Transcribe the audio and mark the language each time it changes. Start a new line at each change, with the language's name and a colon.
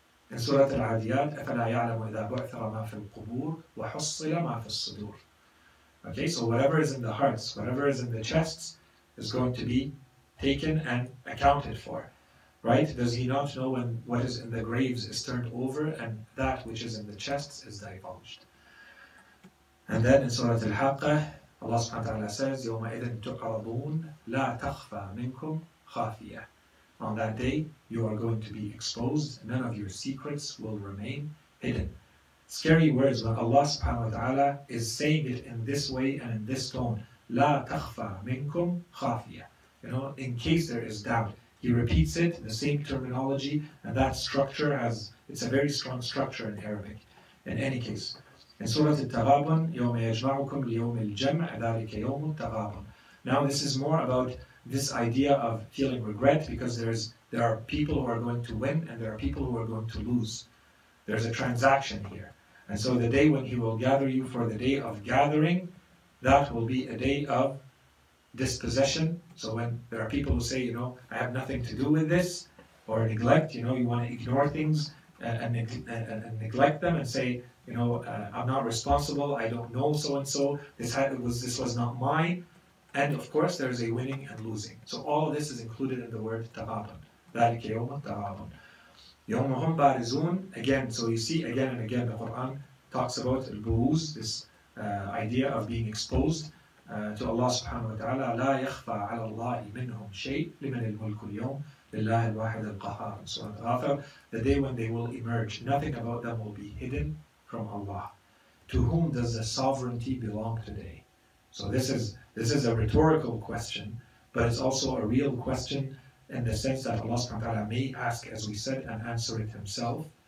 English: In Surah Al-Adiyat,
Arabic: أَفَلَا يَعْلَمُ إِذَا بُعْثَرَ مَا فِي الْقُبُورِ وَحُصِّلَ مَا فِي الصُّدُورِ.
English: Okay, so whatever is in the hearts, whatever is in the chests, is going to be taken and accounted for. Right? Does he not know when what is in the graves is turned over and that which is in the chests is divulged? And then in Surah Al-Haqqah, Allah subhanahu wa ta'ala says,
Arabic: يَوْمَئِذٍ تُعْرَضُونَ لَا تَخْفَى مِنْكُمْ خَافِيَةٌ.
English: On that day, you are going to be exposed. None of your secrets will remain hidden. Scary words when Allah subhanahu wa ta'ala is saying it in this way and in this tone.
Arabic: لَا تَخْفَى مِنْكُمْ خَافِيَةٌ.
English: You know, in case there is doubt. He repeats it, the same terminology, and that structure it's a very strong structure in Arabic. In any case. In Surah Al-Taghabun,
Arabic: يَوْمَ يَجْمَعُكُمْ لِيَوْمِ الْجَمْعِ ذَلِكَ يَوْمُ التَّغَابُنِ.
English: Now this is more about this idea of feeling regret, because there are people who are going to win and there are people who are going to lose. There's a transaction here. And so the day when He will gather you for the day of gathering, that will be a day of dispossession. So when there are people who say, you know, I have nothing to do with this, or neglect, you know, you want to ignore things, and neglect them and say, I'm not responsible, I don't know so-and-so, this was not mine. And of course, there's a winning and losing. So all of this is included in the word taghabun.
Arabic: ذَلِكَ يَوْمُ التَّغَابُنِ يَوْمَ هُمْ بَارِزُونَ.
English: Again, so you see again and again the Quran talks about al-buuz, this idea of being exposed to Allah subhanahu wa ta'ala.
Arabic: لا يخفى على الله منهم شيء لمن الملك اليوم لله الواحد القهار.
English: Surah Ghafir, the day when they will emerge, nothing about them will be hidden from Allah. To whom does the sovereignty belong today? So this is a rhetorical question, but it's also a real question in the sense that Allah subhanahu wa ta'ala may ask, as we said, and answer it himself.